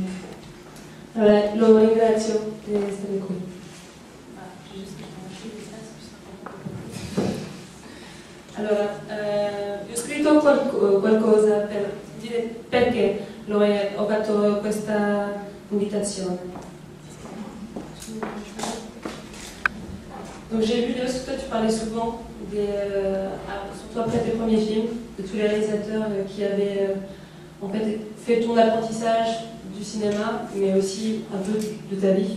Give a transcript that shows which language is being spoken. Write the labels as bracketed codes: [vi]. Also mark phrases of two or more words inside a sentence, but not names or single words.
[it] Allora, lo ringrazio di essere qui. Allora, ho scritto qualcosa per dire perché ho fatto questa invitazione. [fr] Donc j'ai vu, Léo, que toi tu parlais souvent, surtout après tes premiers films, de tous les réalisateurs qui avaient en fait ton apprentissage du cinéma, mais aussi un peu de ta vie.